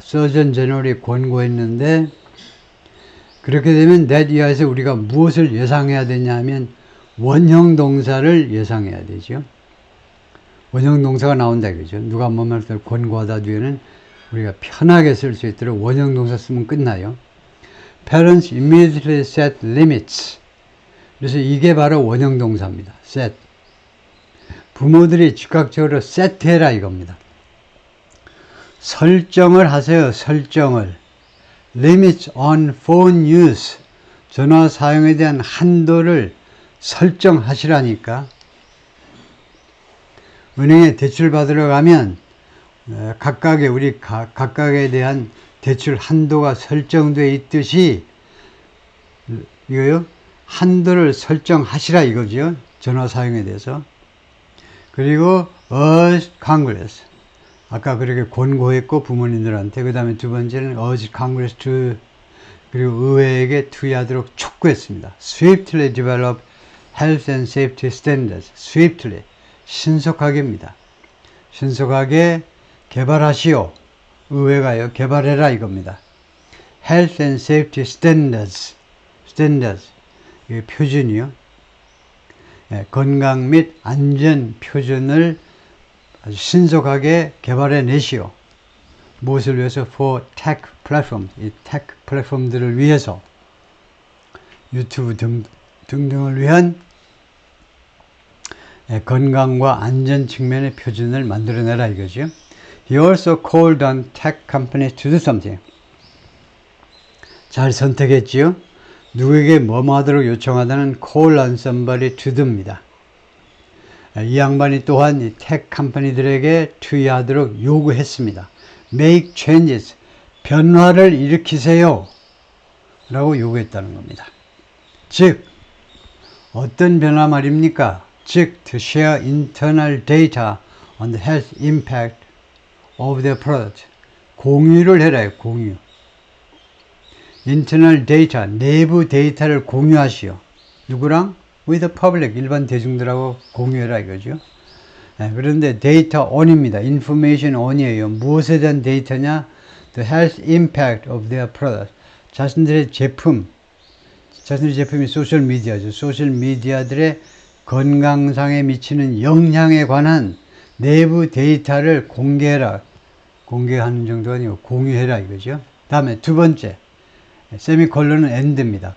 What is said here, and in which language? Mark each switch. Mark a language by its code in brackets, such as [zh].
[ko] Surgeon General이 권고했는데 그렇게 되면 that 이하에서 우리가 무엇을 예상해야 되냐 하면 원형 동사를 예상해야 되죠. 원형 동사가 나온다 이거죠. 누가 뭐 말을 권고하다 뒤에는 우리가 편하게 쓸 수 있도록 원형 동사 쓰면 끝나요. [en] Parents immediately set limits. [ko] 그래서 이게 바로 원형 동사입니다. [en] set. [ko] 부모들이 즉각적으로 세트해라 이겁니다. 설정을 하세요. 설정을. [en] Limits on phone use. [ko] 전화 사용에 대한 한도를 설정하시라니까. 은행에 대출 받으러 가면 각각에 대한 대출 한도가 설정되어 있듯이 이거요. 한도를 설정하시라 이거죠. 전화 사용에 대해서. 그리고 [en] urge Congress. [ko] 아까 그렇게 권고했고 부모님들한테. 그 다음에 두 번째는 [en] urge Congress to, [ko] 그리고 의회에게 투의하도록 촉구했습니다. [en] Swiftly develop health and safety standards. [ko] Swiftly. 신속하게입니다. 신속하게 개발하시오. 의회가요. 개발해라 이겁니다. [en] Health and safety standards. [ko] standards. 이게 표준이요. 예, 건강 및 안전 표준을 아주 신속하게 개발해 내시오. 무엇을 위해서? [en] For tech platforms. [ko] 이 tech 플랫폼들을 위해서, 유튜브 등등을 위한 건강과 안전 측면의 표준을 만들어내라 이거죠. [en] He also called on tech companies to do something. [ko] 잘 선택했지요. 누구에게 뭐뭐 하도록 요청하다는 [en] call on somebody to do [ko] 입니다. 이 양반이 또한 이 tech 컴퍼니들에게 투여하도록 요구했습니다. [en] Make changes. [ko] 변화를 일으키세요. 라고 요구했다는 겁니다. 즉 어떤 변화 말입니까? 즉 [en] to share internal data on the health impact of their product. [ko] 공유를 해라요. 공유. [en] internal data, [ko] 내부 데이터를 공유하시오. 누구랑? [en] with the public, [ko] 일반 대중들하고 공유해라 이거죠. 그런데 데이터 on입니다. information on이에요. 무엇에 대한 데이터냐? [en] the health impact of their product. [ko] 자신들의 제품이 소셜 미디어죠. 소셜 미디어들의 건강상에 미치는 영향에 관한 내부 데이터를 공개해라. 공개하는 정도가 아니고 공유해라 이거죠. 다음에 두 번째, 세미콜론은 end입니다.